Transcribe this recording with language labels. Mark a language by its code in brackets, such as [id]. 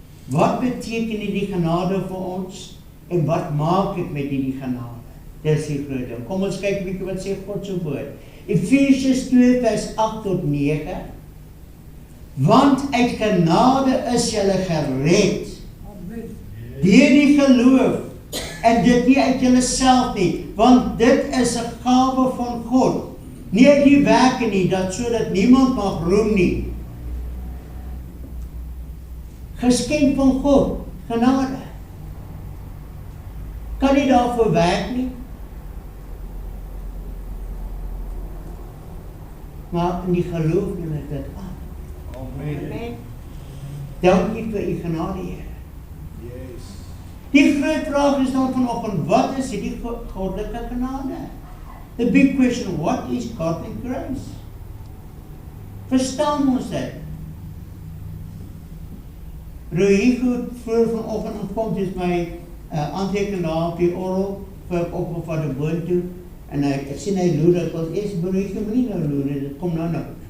[af] Wat beteken die genade vir ons? En wat maak ek met die genade? Dis die groot ding. Kom ons kyk 'n bietjie wat sê God se woord. Efesiërs 2 vers 8 tot 9. Want uit genade is julle gered. Deur die geloof. En dit nie uit julleself nie, want dit is 'n gawe van God. Nie uit die werke nie, dat sodat niemand mag roem nie. Geskenk van God, genade. Kan nie daarvoor werk nie. Maar in die geloof neem ek dit aan. Amen. Dankie vir u genade, Here. Die groot vraag is dan vanoggend, wat is die goddelike genade? [en] The big question, what is godly grace? [af] Verstaan ons dit? Rohigo vroeër vanoggend ontkom, dis my aanteken daar op die orgel, vir op van die boon toe, en ek sien hy loer, ek was eers Rohigo nie nou loer, dit kom nou.